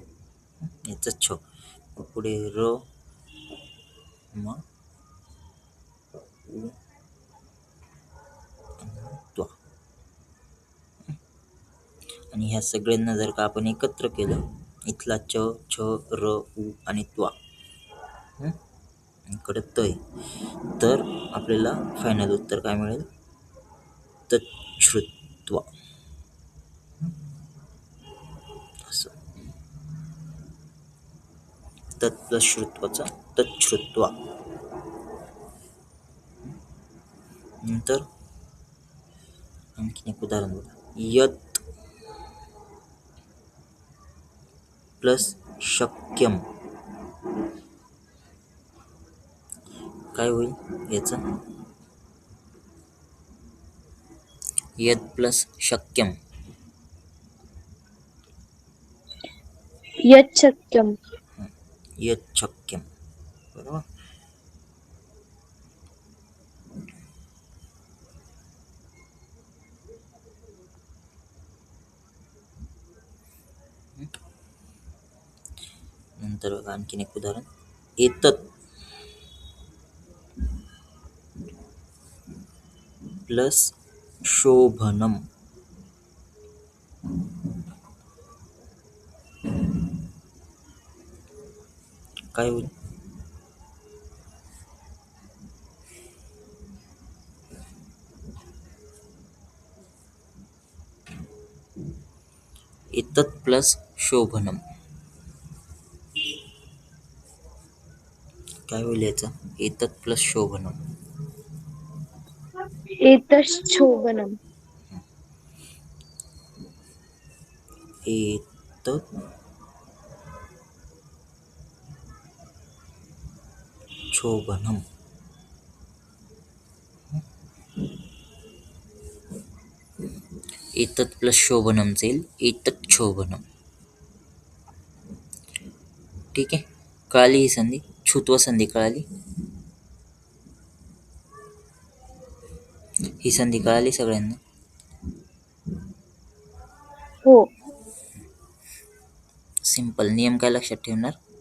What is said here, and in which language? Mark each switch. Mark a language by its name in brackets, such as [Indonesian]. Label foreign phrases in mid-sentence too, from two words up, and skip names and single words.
[Marathi] याचं छ पुढे र म उ त्वा आणि ह्या सगळ्यांना जर का आपण एकत्र केलं इथला च छ र उ आणि त्वा इकडे तय तर आपल्याला फायनल उत्तर काय मिळेल तच्छ्रुत्वा असं. [Sanskrit] तत् प्लस श्रुत्वाचा तच्छ्रुत्वा. [Marathi] नंतर आणखीन एक उदाहरण बघा [Sanskrit] यत प्लस शक्यम [Marathi] काय होईल याचं [Sanskrit] यद प्लस शक्यम. यच्छक्यम. यद शक्यम. [Marathi] बरोबर. नंतर बघा आणखीन एक उदाहरण. [Sanskrit] एतत् प्लस शोभनम. [Marathi] काय होईल? [Sanskrit] एतत् प्लस शोभनम. [Marathi] काय होईल याचं? [Sanskrit] एतत् प्लस शोभनम. एतच्छोभनम. एतत् शोभनम. एतत् प्लस शोभनम येईल एतत् शोभनम. [Marathi] ठीक आहे. कळाली ही संधी? छुत्व संधी कळाली? ही संधी कळाली सगळ्यांना? हो. सिंपल. नियम काय लक्षात ठेवणार?